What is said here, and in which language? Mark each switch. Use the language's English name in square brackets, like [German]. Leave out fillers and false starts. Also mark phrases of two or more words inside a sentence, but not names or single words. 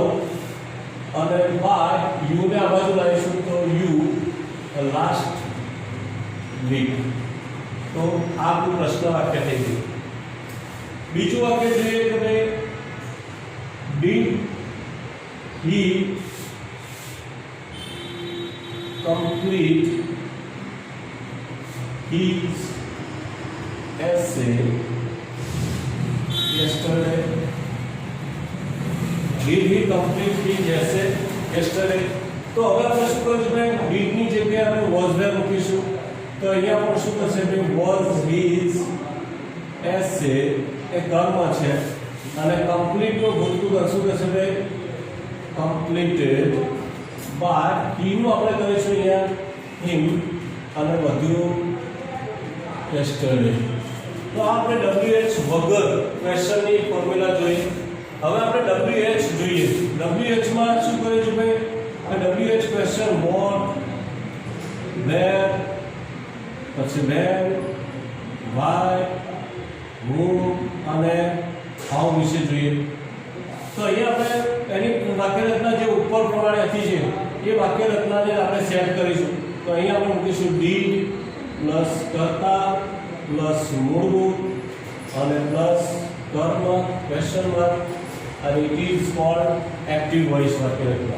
[Gujarati] અને [English] by you [Gujarati] ને આ બાજુ લાવીશું તો [English] you last week. [Gujarati] તો આ આપણું પ્રશ્ન વાક્ય થઈ ગયું. બીજું વાક્ય જોઈએ કે ભાઈ [English] did he complete his essay yesterday? Did he complete his essay yesterday? [Gujarati] તો હવે આપણે શું કરીશું ભાઈ? did ની જગ્યાએ આપણે [English] was there [Gujarati] મૂકીશું. તો અહીંયા પણ શું થશે ભાઈ? [English] was his essay [Gujarati] એ કર્મ છે અને complete નું ભૂતકાળ શું થશે ભાઈ? [English] completed by he [Gujarati] નું આપણે કરીશું અહીંયા him અને વધ્યું yesterday. તો આપણે WH વગર ક્વેશ્ચનની ફોર્મ્યુલા જોઈએ. હવે આપણે WH જોઈએ. WH માં શું કરીશું ભાઈ? WH ક્વેશ્ચન [English] what, where, [Gujarati] પછી [English] when, why, whom [Gujarati] અને how વિશે જોઈએ. તો અહીંયા આપણે એની વાક્ય રચના જે ઉપર પ્રમાણે હતી છે એ વાક્ય રચનાને આપણે સેટ કરીશું. તો અહીંયા આપણે મૂકીશું [English] did plus [Gujarati] કર્તા પ્લસ મૂળભૂત અને પ્લસ કર્મ [English] question mark [Gujarati] અને [English] it is called active voice [Gujarati] વાક્ય રચના.